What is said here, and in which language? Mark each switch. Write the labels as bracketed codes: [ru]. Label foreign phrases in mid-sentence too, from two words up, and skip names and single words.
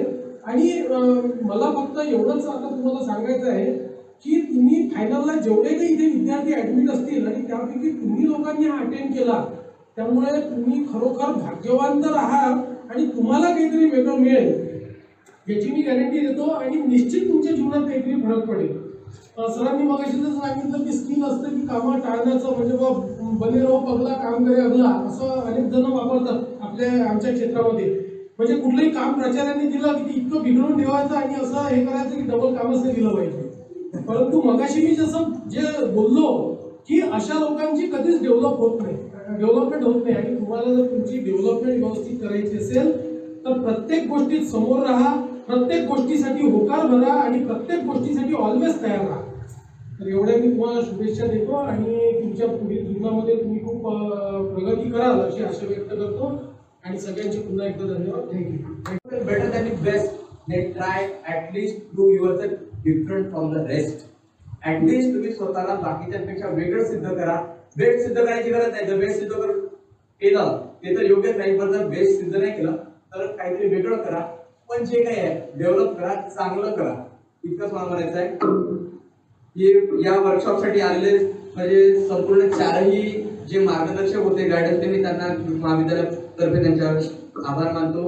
[mr] आणि मला फक्त एवढंच आता तुम्हाला सांगायचं आहे की तुम्ही फायनलला जेवढे काही इथे विद्यार्थी ॲडमिट असतील आणि त्यापैकी तुम्ही लोकांनी हा अटेंड केला, त्यामुळे तुम्ही खरोखर भाग्यवान तर आहात आणि तुम्हाला काहीतरी वेगळं मिळेल याची मी गॅरंटी देतो आणि निश्चित तुमच्या जीवनात काहीतरी फरक पडेल. सरांनी मगाशी जर सांगितलं की स्किल असतं की कामं टाळण्याचं, म्हणजे [hi] बा बने रहो पगला काम करे अगला, [mr] असं अनेक जण वापरतात आमच्या क्षेत्रामध्ये. म्हणजे कुठलंही काम प्राचार्यांनी दिलं की ते इतकं बिघडून ठेवायचं आणि असं हे करायचं की डबल कामच नाही दिलं पाहिजे. परंतु मगाशी मी जसं जे बोललो की अशा लोकांची कधीच डेव्हलपमेंट होत नाही. आणि तुम्हाला जर तुमची डेव्हलपमेंट व्यवस्थित करायची असेल तर प्रत्येक गोष्टीत समोर राहा, प्रत्येक गोष्टीसाठी होकार भरा आणि प्रत्येक गोष्टीसाठी ऑलवेज तयार राहा. तर एवढ्या मी तुम्हाला शुभेच्छा देतो आणि तुमच्या पुढील जीवनामध्ये तुम्ही खूप प्रगती कराल अशी आशा व्यक्त करतो. आणि सगळ्यांचे पुन्हा एकदा धन्यवाद. थँक्यू. [en] Better than the best. Let try at least do yourself different from the rest. [mr] ॲटलीस्ट तुम्ही स्वतःला बाकीच्यांपेक्षा वेगळं सिद्ध करा. बेस्ट सिद्ध करायची गरज नाही. जर बेस्ट सिद्ध केलं ते तर योग्यच नाही, पण जर बेस्ट सिद्ध नाही केलं तर काहीतरी वेगळं करा. पण जे काही आहे डेव्हलप करा, चांगलं करा, इतकंच मला म्हणायचं आहे. हे या वर्कशॉपसाठी आलेले म्हणजे संपूर्ण 4ही जे मार्गदर्शक होते, गाईडन्स, मी त्यांना महाविद्यालयातर्फे त्यांच्या आभार मानतो.